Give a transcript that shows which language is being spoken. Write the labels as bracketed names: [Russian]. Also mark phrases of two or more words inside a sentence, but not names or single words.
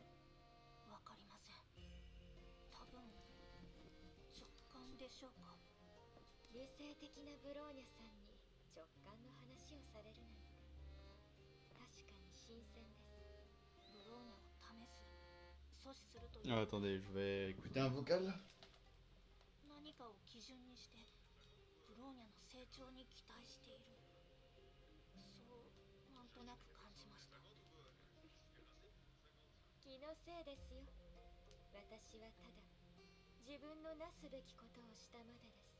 [Japanese] わかりません。多分直感でしょうか。理性的なブローニャさんに直感の話をされるなんて確かに新鮮です。ブローニャを試す、阻止するという [French] Ah, attendez, je vais écouter un vocal. [Japanese] 何かを基準にしてブローニャの成長に期待している、そうなんとなく感じました。気のせいですよ。私はただ自分のなすべきことをしたまでです。